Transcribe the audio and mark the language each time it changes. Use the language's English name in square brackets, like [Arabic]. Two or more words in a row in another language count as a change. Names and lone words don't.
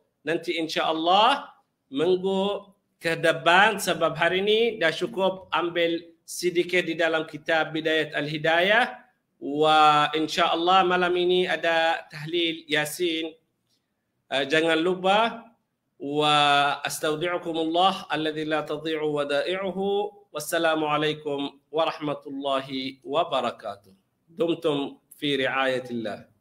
[Malay] Nanti insya-Allah minggu ke depan, sebab hari ini dah cukup ambil sedikit di dalam kitab Bidayat Al-Hidayah, [Arabic] وإن شاء الله [Malay] malam ini ada tahlil Yasin. Jangan lupa, [Arabic] وأستودعكم الله الذي لا تضيع ودائعه. والسلام عليكم ورحمة الله وبركاته. دمتم في رعاية الله.